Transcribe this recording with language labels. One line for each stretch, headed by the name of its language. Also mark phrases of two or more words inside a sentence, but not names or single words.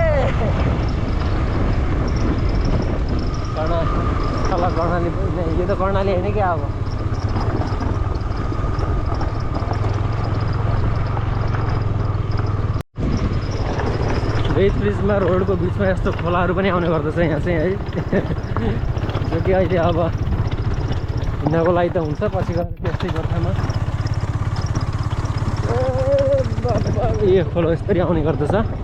Hindi: कर्णाली नहीं, ये तो कर्णाली है नहीं क्या।
Nepali: अब बिचमा रोडको बिचमा यस्तो खोलाहरू पनि आउने गर्दछ यहाँ चाहिँ है। जो कि अहिले अब हिँड्नको लागि त हुन्छ, पछि गएर त्यस्तै गोर्खामा यो खोला यसरी आउने गर्दछ।